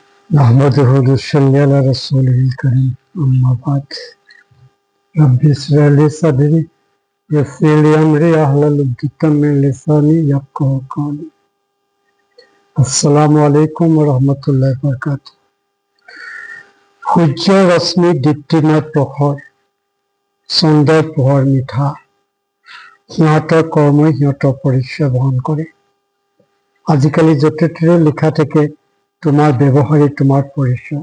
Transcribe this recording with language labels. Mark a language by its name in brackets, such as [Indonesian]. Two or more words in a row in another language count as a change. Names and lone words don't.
[Arabic] نحمده ونصلي على رسوله الكريم أما بعد رب اشرح لي صدري ويسر لي أمري واحلل عقدة من لساني يفقهوا قولي السلام عليكم ورحمة الله وبركاته. [Assamese] সূৰ্য ৰশ্মি দীপ্তিময় পোহৰ, চন্দ্ৰৰ পোহৰ মিঠা, সিহঁতৰ কৰ্মই সিহঁতৰ পৰিচয় বহন কৰে। আজিকালি য'তে ত'তে লিখা থাকে তোমাৰ ব্যৱহাৰে তোমাৰ পৰিচয়।